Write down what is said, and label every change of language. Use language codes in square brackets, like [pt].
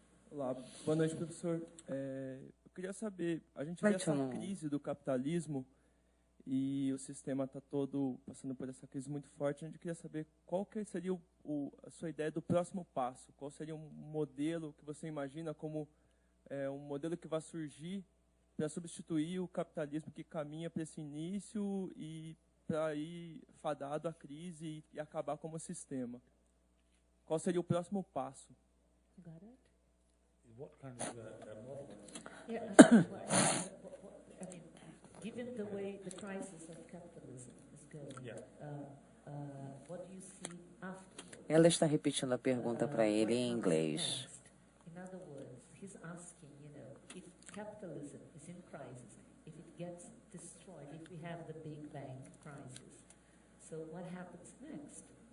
[pt] Olá, boa noite, professor. Eu queria saber, a gente vê essa crise do capitalismo e o sistema está todo passando por essa crise muito forte. A gente queria saber qual que seria a sua ideia do próximo passo, qual seria um modelo que você imagina como um modelo que vai surgir para substituir o capitalismo que caminha para esse início e para ir fadado à crise e acabar como sistema. Qual seria o próximo passo? [en] What kind of model? Yeah, I mean, given the way the crisis of capitalism is going, what do you see afterwards? [pt] Ela está repetindo a pergunta para ele em inglês. [en] In other words, he's asking, if capitalism is in crisis, if it gets destroyed, if we have the Big Bang crisis, so what happens next?